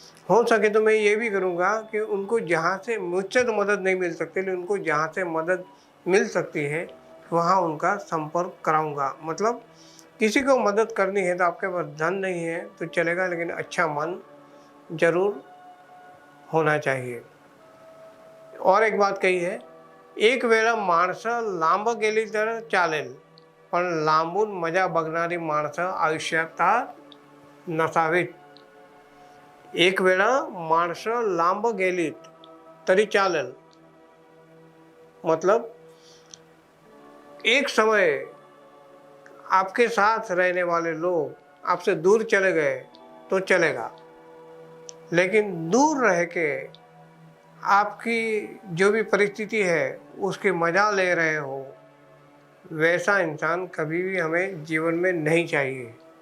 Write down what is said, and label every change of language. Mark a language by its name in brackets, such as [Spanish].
[Hindi] हो सके तो मैं ये भी करूँगा कि उनको जहाँ से, मुझसे तो मदद नहीं मिल सकती, लेकिन उनको जहाँ से मदद मिल सकती है वहाँ उनका संपर्क कराऊँगा। मतलब किसी को मदद करनी है तो आपके पास धन नहीं है तो चलेगा, लेकिन अच्छा मन जरूर होना चाहिए। और एक बात कही है, [Marathi] एक वेळा माणसं लांब गेली तर चालेल, पण लांबून मजा बघणारी माणसं आयुष्यात नसावीत। एक वेळा माणसं लांब गेलीत तरी चालेल, [Hindi] मतलब एक समय आपके साथ रहने वाले लोग आपसे दूर चले गए तो चलेगा, लेकिन दूर रह के आपकी जो भी परिस्थिति है उसकी मजा ले रहे हो, वैसा इंसान कभी भी हमें जीवन में नहीं चाहिए।